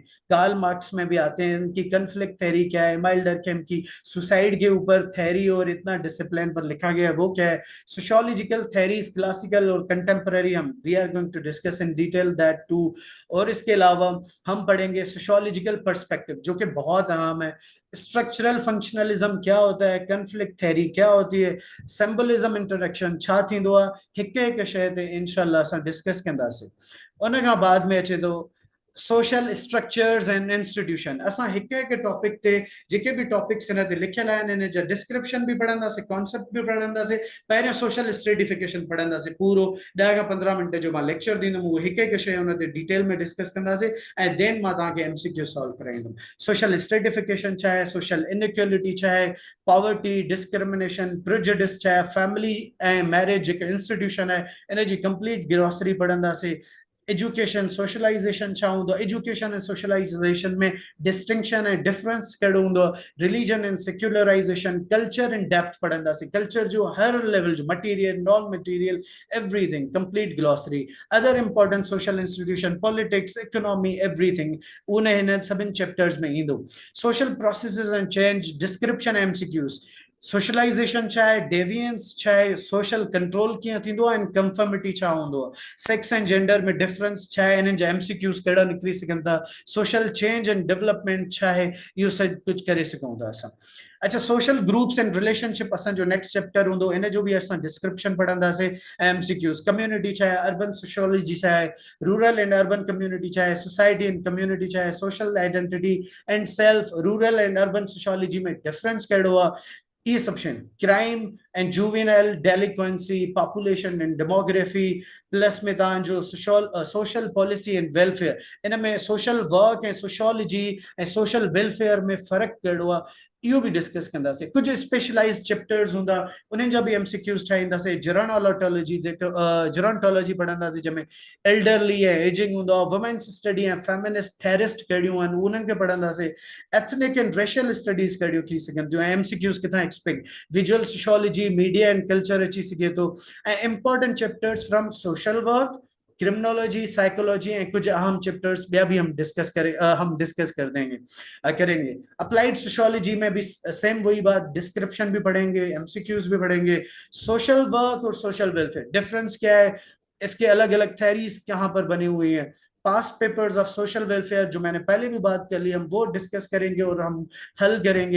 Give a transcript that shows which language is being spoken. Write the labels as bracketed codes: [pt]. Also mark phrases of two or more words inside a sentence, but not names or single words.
[ur] کارل مارکس میں بھی آتے ہیں، ان کی [en] conflict theory [ur] کیا ہے، ایمائل ڈرکہیم کی سوسائیڈ کے اوپر تھیوری اور اتنا ڈسپلن پر لکھا گیا ہے وہ کیا ہے, [en] sociological theories classical [ur] اور کنٹیمپرری، ہم [en] we are going to discuss in detail that too. [ur] اور اس کے علاوہ ہم پڑھیں گے [en] sociological perspective, [ur] جو کہ بہت اہم ہے. [en] structural functionalism [ur] کیا ہوتا ہے, [en] conflict theory [ur] کیا ہوتی ہے, [en] symbolism interaction [sd] छा थींदो आहे, हिक हिक शइ ते इंशाल्लाह असां डिस्कस कंदासीं। उन खां बाद में अचे थो [en] social structures and institution. [sd] असां हिक हिक टॉपिक ते जेके भी टॉपिक्स हिन ते लिखियल आहिनि, इन जा डिस्क्रिप्शन भी पढ़ंदासीं, कॉन्सेप्ट भी पढ़ंदासीं। पहिरियों [en] social stratification [sd] पढ़ंदासीं, पूरो 10 खां 15 मिनट जो मां लेक्चर ॾींदुमि, उहो हिक हिक शइ हुन ते डिटेल में डिस्कस कंदासीं, ऐं देन मां तव्हांखे [en] MCQ solve [sd] कराईंदुमि। [en] social stratification [sd] छा आहे, [en] social inequality [sd] छा आहे, [en] poverty, discrimination, prejudice [sd] छा आहे, फैमिली ऐं मैरिज जेके इंस्टीट्यूशन आहे, इन जी [en] complete grocery [sd] पढ़ंदासीं। [en] education socialization [sd] छा हूंदो, एजुकेशन ऐं सोशलाइजेशन में डिस्टिंक्शन ऐं डिफरेंस कहिड़ो हूंदो, [en] religion and secularization, culture in depth [sd] पढ़ंदासीं, कल्चर जो हर लेवल जो, [en] material, non material, everything, complete glossary. other important social institution, politics, economy, everything [sd] उन हिन सभिनि चैप्टर्स में ईंदो। [en] social processes and change, description MCQs, [sd] सोशलाइजेशन छा आहे, डेविएंस छा आहे, [en] social control [sd] कीअं थींदो आहे, [en] and conformity [sd] छा हूंदो आहे, [en] sex and gender [sd] में डिफरेंस छा आहे, इन्हनि जा एमसीक्यूज कहिड़ा निकिरी सघनि था, [en] social change and development [sd] छा आहे, इहो सभु कुझु करे सघूं था असां। अच्छा, [en] social groups and relationship [sd] असांजो [en] next chapter [sd] हूंदो, इन जो बि असां डिस्क्रिप्शन पढ़ंदासीं, एमसीक्यूज। कम्युनिटी छा आहे, [en] urban sociology [sd] छा आहे, [en] rural and urban community [sd] छा आहे, [en] society and community [sd] छा आहे, [en] social identity and self, rural and urban sociology [sd] में डिफरेंस कहिड़ो आहे, [ur] یہ سب [sd] शयूं। [en] crime and juvenile delinquency, population and demography, [sd] प्लस में तव्हांजो [en] social policy and welfare, [sd] इन में [en] social work [sd] ऐं सोशियोलॉजी ऐं [en] social welfare [sd] में फ़र्क़ु कहिड़ो आहे, इहो बि डिस्कस कंदासीं। कुछ [en] specialized chapters [sd] हूंदा, उन्हनि जा बि एमसीक्यूज ठाहींदासीं। [en] geronology gerontology [sd] पढ़ंदासीं, जंहिंमें एल्डरली ऐं एजिंग हूंदो आहे, [en] women's study [sd] ऐं [en] feminist theorist [sd] कहिड़ियूं आहिनि, उन्हनि खे पढ़ंदासीं। [en] ethnic and racial studies [sd] कहिड़ियूं थी सघनि, जो एमसीक्यूज किथां एक्सपेक्ट, [en] visual sociology, media and culture [sd] अची सघे थो, ऐं [en] important chapters from social work, criminology, psychology, and [ur] کچھ اہم چیپٹرز [sd] बिया [ur] بھی ہم ڈسکس کر دیں گے، کریں گے. [en] applied sociology [ur] میں بھی سیم وہی بات، ڈسکرپشن بھی پڑھیں گے، ایم سی کیوز بھی پڑھیں گے. [en] social work [ur] اور [en] social welfare difference [ur] کیا ہے، اس کے الگ الگ تھیوریز کہاں پر بنی ہوئی ہے, [en] past papers of social welfare [ur] جو میں نے پہلے بھی بات کر لی، ہم وہ ڈسکس کریں گے اور ہم حل کریں گے.